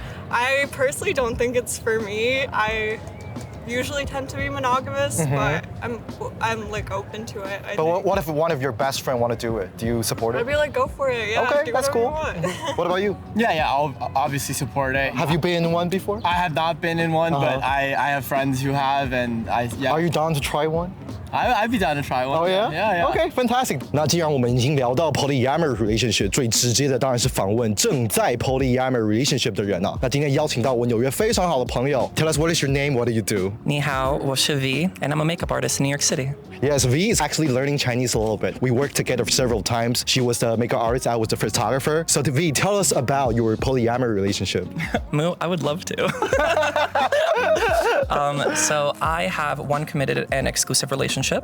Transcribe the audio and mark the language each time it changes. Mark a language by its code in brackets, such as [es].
[en] I personally don't think it's for me. I usually tend to be monogamous, but I'm open to it. I think. What if one of your best friend want to do it? Do you support it? I'd be go for it. Yeah, okay, do that's cool. You want. What about you? Yeah, I'll obviously support it. Have you been in one before? I have not been in one, but I have friends who have, and Are you down to try one? I'd be down to try one. Oh yeah? Yeah. Okay, fantastic. [zh] 那既然我们已经聊到 polyamory relationship， 最直接的当然是访问正在 polyamory relationship 的人啊。那今天邀请到我纽约非常好的朋友 ， [en] Tell us what is your name? What do you do? [zh] 你好，我是 V, [en] and I'm a makeup artist in New York City. Yes, V is actually learning Chinese a little bit. We worked together several times. She was the makeup artist, I was the photographer. So V, tell us about your polyamory relationship. Moo, I would love to. So I have one committed and exclusive relationship.